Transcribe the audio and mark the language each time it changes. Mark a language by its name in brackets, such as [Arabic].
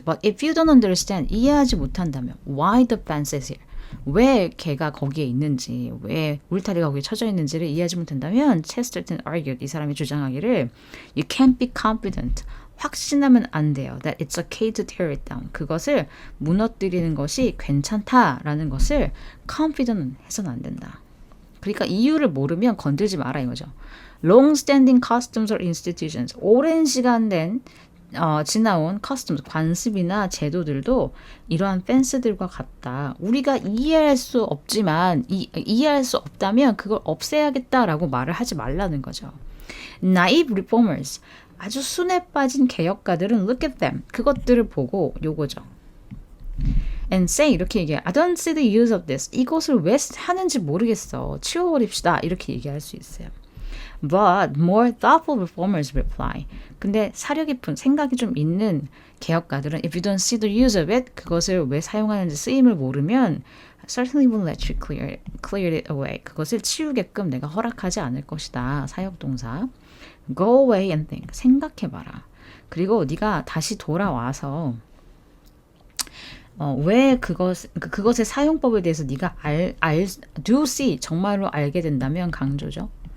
[English] But if you don't understand, [Korean] 이해하지 못한다면 [English] why the fence is here? [Korean] 왜 걔가 거기에 있는지, 왜 울타리가 거기에 쳐져 있는지를 이해하지 못한다면 [English] Chesterton argued, [Korean] 이 사람이 주장하기를 [English] You can't be confident. [Korean] 확신하면 안 돼요. [English] That it's okay to tear it down. [Korean] 그것을 무너뜨리는 것이 괜찮다라는 것을 confident 해서는 안 된다. 그러니까 이유를 모르면 건들지 마라 이거죠. [English] Long-standing customs or institutions. [Korean] 오랜 시간 된 지나온 customs, 관습이나 제도들도 이러한 펜스들과 같다. 우리가 이해할 수 없지만 이해할 수 없다면 그걸 없애야겠다라고 말을 하지 말라는 거죠. [English] Naive reformers. [Korean] 아주 순에 빠진 개혁가들은 [English] look at them. [Korean] 그것들을 보고 요거죠. [English] And say [Korean] 이렇게 얘기해. [English] I don't see the use of this. [Korean] 이것을 왜 하는지 모르겠어. 치워버립시다. 이렇게 얘기할 수 있어요. [English] But more thoughtful reformers reply. [Korean] 근데 사려 깊은 생각이 좀 있는 개혁가들은 [English] if you don't see the use of it, [Korean] 그것을 왜 사용하는지 쓰임을 모르면 [English] certainly won't let you clear it away. [Korean] 그것을 치우게끔 내가 허락하지 않을 것이다. 사역동사. [English] Go away and think. [Korean] 생각해봐라. 그리고 네가 다시 돌아와서 왜 그것의 사용법에 대해서 네가 [English] do see [Korean] 정말로 알게 된다면 강조죠.